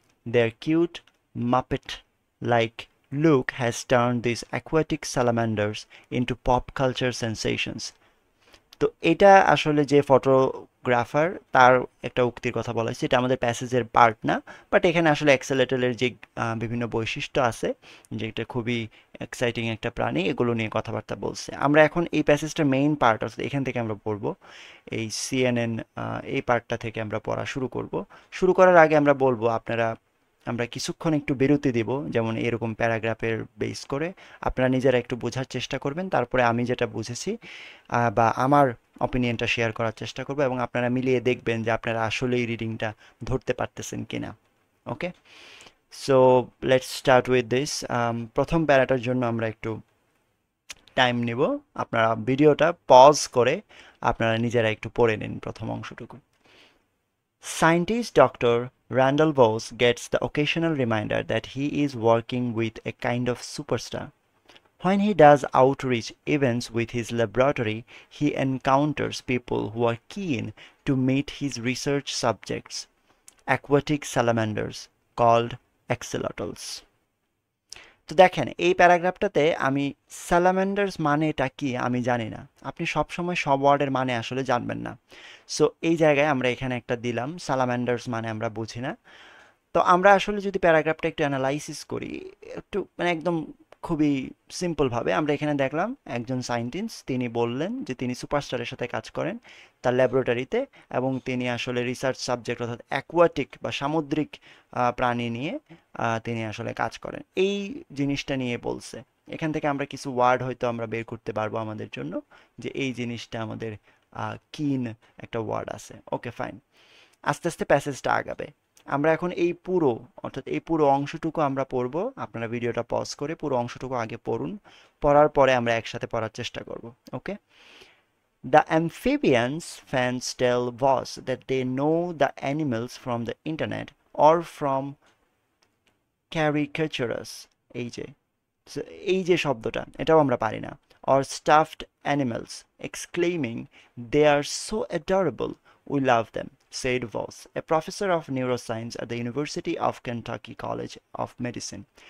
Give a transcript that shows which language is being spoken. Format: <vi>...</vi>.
<en>Their cute, Muppet-like look has turned these aquatic salamanders into pop culture sensations.</en> <bn>তো এটা আসলে যে photographer, তার একটা উক্তির কথা বলা হয়েছে, এটা আমাদের প্যাসেজের পার্ট না, বাট এখানে আসলে অ্যাক্সেলেটলের যে বিভিন্ন বৈশিষ্ট্য আছে, যেটা খুবই এক্সাইটিং একটা প্রাণী, এগুলো নিয়ে কথাবার্তা বলছে। আমরা এখন এই প্যাসেজটার মেইন পার্ট, অর্থাৎ এখান থেকে আমরা পড়বো এই সিএনএন, এই পার্টটা থেকে আমরা পড়া শুরু করব। শুরু করার আগে আমরা বলবো আপনারা, আমরা কিছুক্ষণ একটু বিরতি দিব, যেমন এরকম প্যারাগ্রাফের বেস করে আপনারা নিজেরা একটু বোঝার চেষ্টা করবেন, তারপরে আমি যেটা বুঝেছি বা আমার অপিনিয়নটা শেয়ার করার চেষ্টা করবো এবং আপনারা মিলিয়ে দেখবেন যে আপনারা আসলেই রিডিংটা ধরতে পারতেছেন কিনা। ওকে,</bn> <en>So let's start with this.</en> <bn>প্রথম প্যারাটার জন্য আমরা একটু টাইম নিব। আপনারা ভিডিওটা পজ করে আপনারা নিজেরা একটু পড়ে নিন প্রথম অংশটুকু।</bn> <en>Scientist Dr. Randall Bose gets the occasional reminder that he is working with a kind of superstar. When he does outreach events with his laboratory, he encounters people who are keen to meet his research subjects, aquatic salamanders called axolotls.</en> <bn>তো দেখেন এই প্যারাগ্রাফটাতে আমি স্যালামেন্ডার্স মানেটা কি আমি জানি না, আপনি সব সময় সব ওয়ার্ডের মানে আসলে জানবেন না। সো এই জায়গায় আমরা এখানে একটা দিলাম, স্যালামেন্ডার্স মানে আমরা বুঝি না। তো আমরা আসলে যদি প্যারাগ্রাফটা একটু অ্যানালাইসিস করি, একটু মানে একদম খুবই সিম্পলভাবে আমরা এখানে দেখলাম একজন সায়েন্টিস্ট, তিনি বললেন যে তিনি সুপারস্টারের সাথে কাজ করেন তার ল্যাবরেটরিতে, এবং তিনি আসলে রিসার্চ সাবজেক্ট অর্থাৎ অ্যাকোয়াটিক বা সামুদ্রিক প্রাণী নিয়ে তিনি আসলে কাজ করেন, এই জিনিসটা নিয়ে বলছে। এখান থেকে আমরা কিছু ওয়ার্ড হয়তো আমরা বের করতে পারবো আমাদের জন্য, যে এই জিনিসটা আমাদের কিন একটা ওয়ার্ড আছে। ওকে ফাইন, আস্তে আস্তে প্যাসেজটা আগাবে। আমরা এখন এই পুরো অর্থাৎ এই পুরো অংশটুকু আমরা পড়ব। আপনারা ভিডিওটা পজ করে পুরো অংশটুকু আগে পড়ুন, পড়ার পরে আমরা একসাথে পড়ার চেষ্টা করব। ওকে?</bn> <en>The amphibians fans tell Voss that they know the animals from the internet or from caricatures।</en> <bn>এই যে এই যে শব্দটা এটাও আমরা পারি না।</bn> <en>Or stuffed animals, exclaiming, "They are so adorable, we love them," said Voss, a professor of neuroscience at the University of Kentucky College of Medicine.</en>